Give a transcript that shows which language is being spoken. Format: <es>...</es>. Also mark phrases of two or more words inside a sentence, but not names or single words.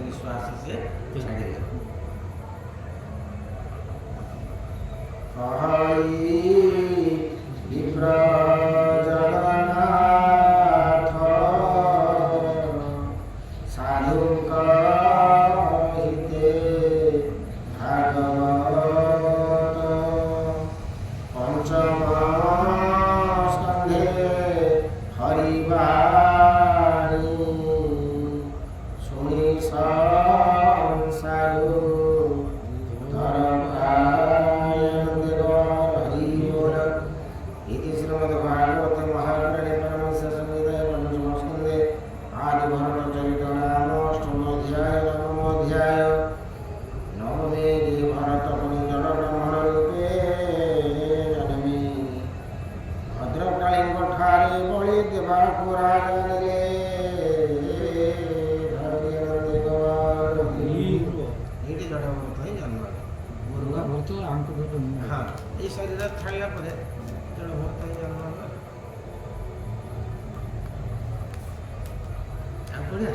<or>ଆସି ସେ ଛାଡ଼ିଲେ। ବିପ୍ର ଜଗନ୍ନାଥ ସାଧୁଙ୍କ ହିତେ ଭାଗବତ ପଞ୍ଚମ ସ୍କନ୍ଧେ ହରିବାଣୀ ଶୁଣି ସଂସାରୁ</or> <sa>इति श्रीमद्भागवते महापुराणे परमहंस संहितायां पंचम स्कन्धे आदिभरतचरित नाम अष्टमोऽध्याय नवमोऽध्याय नवमे दिने भरत मुनि जन ब्राह्मण रूपे जन्मे</sa> <or>भद्रकाळीଙ୍କ ଠାରେ ବଳି ଦେବାକୁ ରାଜା ନେଲେ। ଏଇଠି ଜଣେ ଭରତ ହିଁ ଜନ୍ମ ହେଲେ। ମୁରୁଗା ଭରତ ଆମକୁ ବି ହଁ ଏଇ ଶରୀର ଛାଡ଼ିଲା ପରେ ଜଣେ ଭରତ ହିଁ ଜନ୍ମ ହେଲା। ଆଉ ପଢ଼ିଆ</or>